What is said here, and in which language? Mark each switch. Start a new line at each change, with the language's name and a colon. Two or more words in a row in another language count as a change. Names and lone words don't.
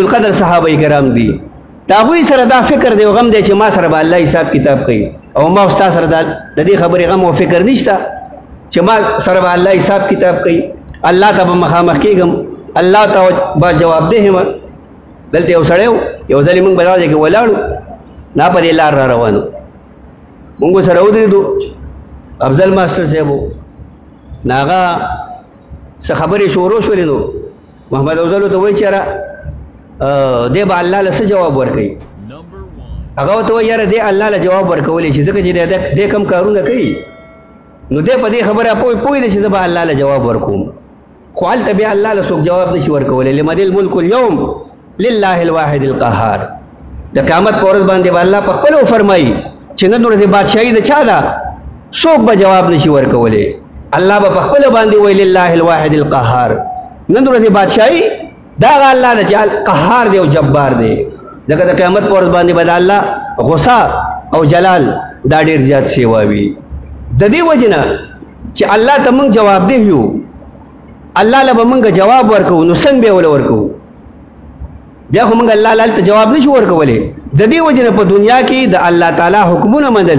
Pashto: القدر صحابه کرام دي دا هغوی سره دا فکر دی او غم دی چې ما سره به الله حساب کتاب کوي او ما ستا سره د دې خبرې غم او فکر نشته چې ما سره به الله حساب کتاب کوي الله ته به مخامخ کېږم الله ته به جوابدeh یم دلته یو سړی یو ځلې موږ بل ځای کې ولاړو نا په دې لار را روانو موږ سره ودرېدو افضل ماسټر صاحب و نو هغه څه خبرې شروع شولې نو محمد افضل ته وایي چې یاره دی به الله له څه جواب ورکوي هغه ورته وایي یاره دی الله له جواب ورکولی چې ځکه چې دی کم کارونه کوي نو دی په دې خبره پوه دی چې زه به الله له جواب ورکوم خو هلته بیا الله له څوک جواب نشي ورکولی
Arabic: لمن الملک اليوم لله الواحد القهار
Pashto: د قیامت په ورځ باندې به الله په خپله وفرمایي چې نن ورځې بادشاهي د چا ده څوک به جواب نشي ورکولی الله به په خپله باندې وایي
Arabic: لله الواحد القهار
Pashto: نن ورځې بادشاهي دا هغه الله ده چې قهار دی او جبار دی ځکه د قیامت په ورځ باندې به د الله غصه او جلال دا ډېر زیات سیوا وي د دې وجې نه چې الله ته موږ جوابدeh یو الله له به موږ جواب ورکوو نو څنګه به وله ورکوو بیا خو موږ الله ته جواب نشو ورکولی د دې وجې نه په دنیا کې د الله تعالی حکمونه منل